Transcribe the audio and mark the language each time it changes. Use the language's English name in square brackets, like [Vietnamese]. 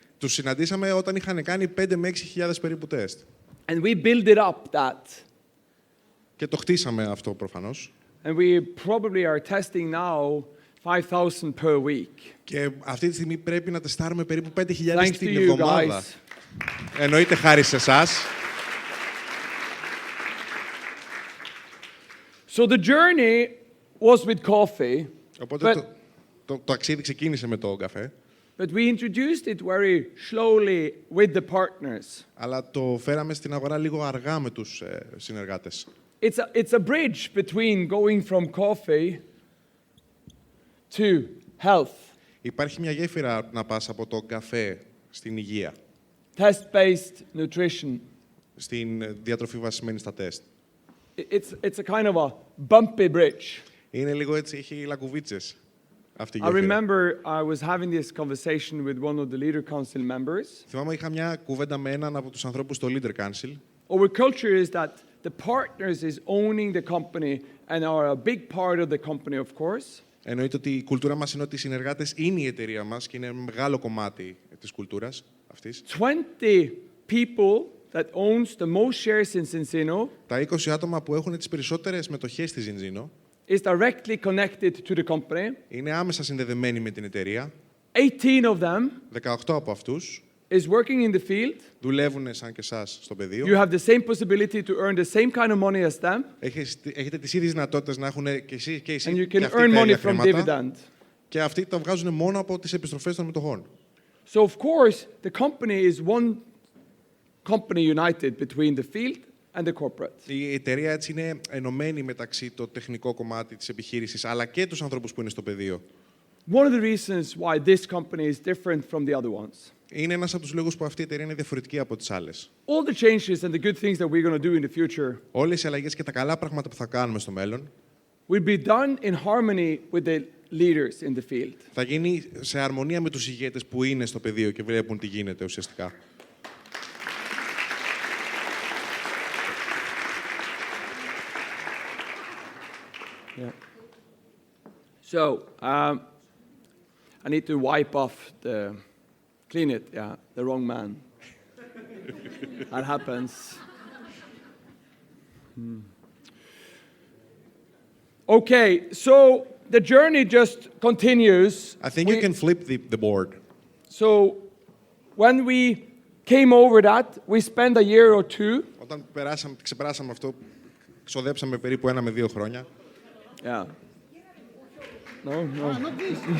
[Greek] τους συναντήσαμε όταν είχαν κάνει 5 με 6.000 περίπου τεστ. [English] And we built it up that. [Greek] Και το χτίσαμε αυτό προφανώς. [English] And we probably are testing now 5,000 per week. [Greek] Και αυτή τη στιγμή πρέπει να τεστάρουμε περίπου 5.000 [English] Thanks to [Greek] την [English] you [Greek] εβδομάδα. [English] guys. [Greek] Εννοείται χάρη σε εσάς. [English] So the journey was with coffee, [Greek] Οπότε [English] but, [Greek] το ταξίδι ξεκίνησε με το καφέ, [English] but we introduced it very slowly with the partners. [Greek] αλλά το φέραμε στην αγορά λίγο αργά με τους συνεργάτες. [English] It's a bridge between going from coffee to health. [Greek] Υπάρχει μια γέφυρα να πας από το καφέ στην υγεία. [English] Test-based nutrition. [Greek] στην διατροφή βασισμένη στα τεστ. [English] It's a kind of a bumpy bridge. [Greek] Είναι λίγο έτσι, έχει λακκουβίτσες αυτή η [English] I [Greek] γέφυρα. [English] remember I was having this conversation with one of the leader council members. [Greek] Θυμάμαι είχα μια κουβέντα με έναν από τους ανθρώπους στο Leader Council. [English] Our culture is that the partners is owning the company and are a big part of the company, of course. [Greek] Εννοείται ότι η κουλτούρα μας είναι ότι οι συνεργάτες είναι η εταιρεία μας και είναι ένα μεγάλο κομμάτι της κουλτούρας αυτής. [English] 20 people that owns the most shares in Cincino [Greek] Τα 20 άτομα που έχουν τις περισσότερες μετοχές στη Ζινζίνο [English] is directly connected to the company. [Greek] είναι άμεσα συνδεδεμένοι με την εταιρεία. [English] 18 of them [Greek] 18 από αυτούς [English] is working in the field. [Greek] δουλεύουν σαν και εσάς στο [English] You [Greek] πεδίο. [English] have the same possibility to earn the same kind of money as them, [Greek] Έχετε τις ίδιες δυνατότητες να έχουν και εσείς και [English] and you [Greek] και [English] can [Greek] αυτοί [English] earn [Greek] τα [English] money [Greek] ίδια [English] from [Greek] χρήματα. [English] dividend. [Greek] Και αυτοί τα βγάζουν μόνο από τις επιστροφές των μετοχών. [English] So of course, the company is one company united between the field and the corporate. [Greek] Η εταιρεία έτσι είναι ενωμένη μεταξύ το τεχνικό κομμάτι της επιχείρησης αλλά και τους ανθρώπους που είναι στο πεδίο. [English] One of the reasons why this company is different from the other ones. [Greek] Είναι ένας από τους λόγους που αυτή η εταιρεία είναι διαφορετική από τις άλλες. [English] All the changes and the good things that we're going to do in the future [Greek] Όλες οι αλλαγές και τα καλά πράγματα που θα κάνουμε στο μέλλον [English] will be done in harmony with the leaders in the field. [Greek] θα γίνει σε αρμονία με τους ηγέτες που είναι στο πεδίο και βλέπουν τι γίνεται ουσιαστικά. [English] Yeah. So, I need to wipe off clean it, yeah, the wrong man. That happens. Okay, so the journey just continues. I think you can flip the board. So, when we came over that, we spent a year or two. [Greek] Όταν ξεπεράσαμε αυτό, ξοδέψαμε περίπου 1 με 2 χρόνια. [English] Yeah. No, no. Not this.